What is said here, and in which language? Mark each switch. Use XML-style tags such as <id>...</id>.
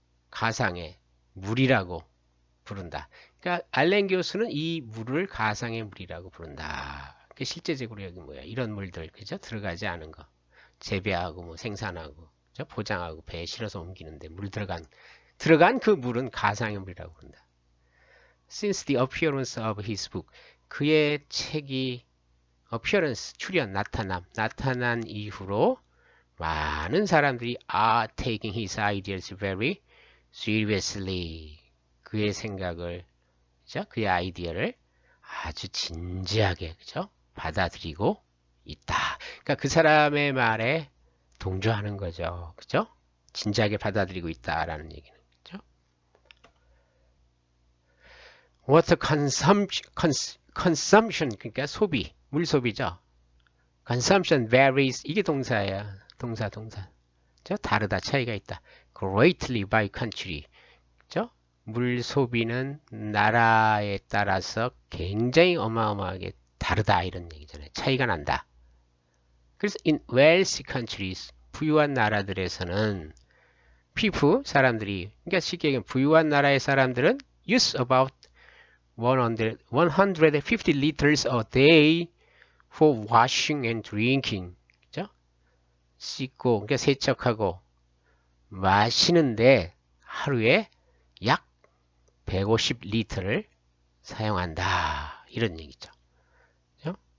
<ko>가상의 물이라고 부른다. 그러니까 알렌 교수는 이 물을 가상의 물이라고 부른다. 실제적으로 여기 뭐야? 이런 물들, 그죠? 들어가지 않은 거, 재배하고 뭐 생산하고, 그죠? 포장하고 배에 실어서 옮기는데 물 들어간 그 물은 가상의 물이라고 부른다.</ko> <en>Since the appearance of his book,</en> <ko>그의 책이 appearance, 출현, 나타난 이후로 많은 사람들이</ko> <en>are taking his ideas very seriously.</en> <ko>그의 생각을, 그죠? 그의 아이디어를 아주 진지하게, 그죠? 받아들이고 있다. 그러니까 그 사람의 말에 동조하는 거죠. 그죠? 진지하게 받아들이고 있다라는 얘기는. 그죠?</ko> <en>Water consumption,</en> <ko>그러니까 소비, 물 소비죠.</ko> <en>Consumption varies,</en> <ko>이게 동사예요. 동사. 그죠? 다르다, 차이가 있다.</ko> <en>Greatly by country.</en> <ko>그죠? 물 소비는 나라에 따라서 굉장히 어마어마하게 다르다, 이런 얘기잖아요. 차이가 난다. 그래서</ko> <en>in wealthy countries,</en> <ko>부유한 나라들에서는</ko> <en>people,</en> <ko>사람들이, 그러니까 쉽게 얘기하면 부유한 나라의 사람들은</ko> <en>use about 150 liters a day for washing and drinking.</en> <ko>그죠? 씻고, 그러니까 세척하고 마시는데 하루에 약 150리터를 사용한다. 이런 얘기죠. 그죠?</ko>